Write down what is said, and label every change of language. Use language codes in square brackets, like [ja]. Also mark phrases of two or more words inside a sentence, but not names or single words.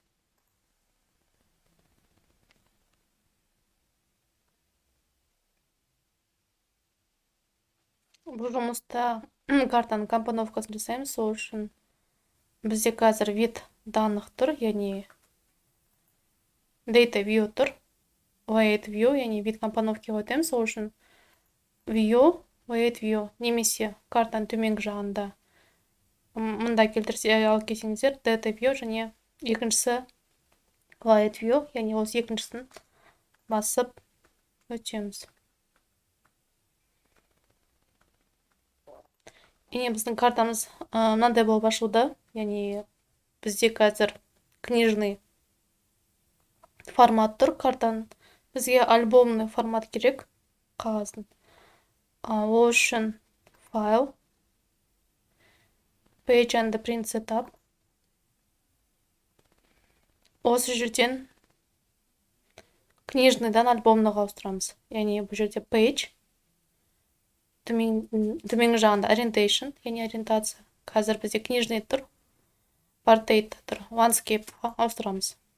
[kk] Бұл жұмыста картаның компоновкасын жасаймыз. Сол үшін бізде қазір [ru] вид данных [kk] тұр, яғни [en] data view [kk] тұр, [en] layout view, [kk] яғни [ru] вид компоновки [kk] өтеміз. Сол үшін view, [en] layout view [kk] немесе картаның төменгі жағында мында келтірсе алып келсеңіздер [en] data view [kk] және екіншісі [en] layout view, [kk] яғни осы екіншісін басып өтеміз. Ене біздің картамыз мынандай болып ашылды, яғни бізде қазір [ru] книжный формат [kk] тұр картаның. Бізге [ru] альбомный формат [kk] керек қағаздың. Ол үшін файл, [en] page and print setup. [kk] Осы жерден книжныйдан альбомныға ауыстырамыз. Яғни бұл жерде page, төменгі жағында orientation, яғни ориентация. Қазір бізде книжный тұр, portrait тұр, landscapeға ауыстырамыз.